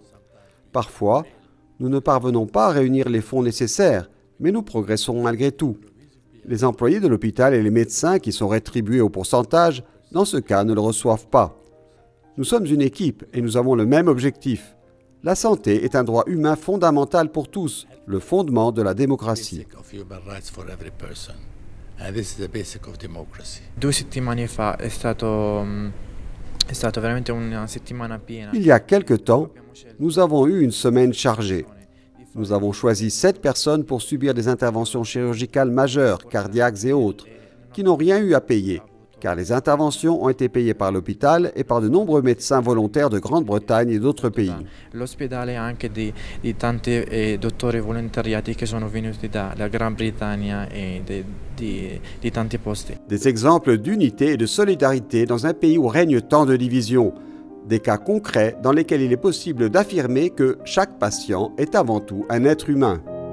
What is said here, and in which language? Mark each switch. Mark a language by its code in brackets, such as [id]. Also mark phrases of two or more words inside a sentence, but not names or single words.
[fr] Parfois, nous ne parvenons pas à réunir les fonds nécessaires, mais nous progressons malgré tout. Les employés de l'hôpital et les médecins qui sont rétribués au pourcentage, dans ce cas, ne le reçoivent pas. Nous sommes une équipe et nous avons le même objectif. La santé est un droit humain fondamental pour tous, le fondement de la démocratie. [en] And this is the basic of democracy. [it] 2 settimane fa è stato veramente una settimana piena. [fr] Il y a quelque temps, nous avons eu une semaine chargée. Nous avons choisi 7 personnes pour subir des interventions chirurgicales majeures, cardiaques et autres, qui n'ont rien eu à payer, car les interventions ont été payées par l'hôpital et par de nombreux médecins volontaires de Grande-Bretagne et d'autres pays. [it] L'ospedale ha anche di tanti dottori volontariati che sono venuti dalla Gran Bretagna e di tanti posti. [fr] Des exemples d'unité et de solidarité dans un pays où règne tant de divisions. Des cas concrets dans lesquels il est possible d'affirmer que chaque patient est avant tout un être humain.